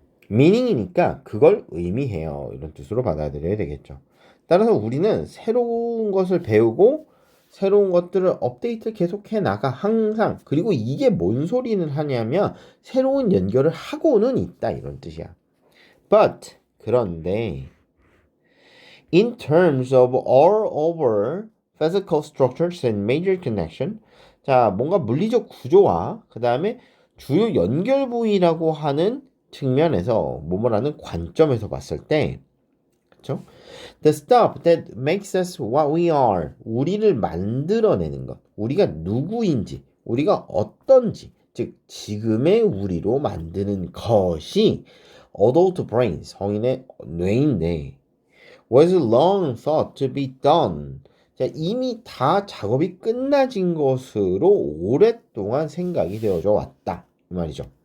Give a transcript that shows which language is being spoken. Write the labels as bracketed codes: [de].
[ko] meaning이니까 그걸 의미해요. 이런 뜻으로 받아들여야 되겠죠. 따라서 우리는 새로운 것을 배우고 새로운 것들을 업데이트 계속해 나가 항상. 그리고 이게 뭔 소리는 하냐면 새로운 연결을 하고는 있다 이런 뜻이야. [en] But [ko] 그런데 [en] in terms of all over physical structures and major connection. [ko] 자, 뭔가 물리적 구조와 그 다음에 주요 연결 부위라고 하는 측면에서 뭐뭐라는 관점에서 봤을 때 그렇죠? [en] The stuff that makes us what we are. [ko] 우리를 만들어내는 것. 우리가 누구인지, 우리가 어떤지, 즉 지금의 우리로 만드는 것이 adult brain, 성인의 뇌인데 [en] was long thought to be done. [ko] 자, 이미 다 작업이 끝나진 것으로 오랫동안 생각이 되어져 왔다. 이 말이죠.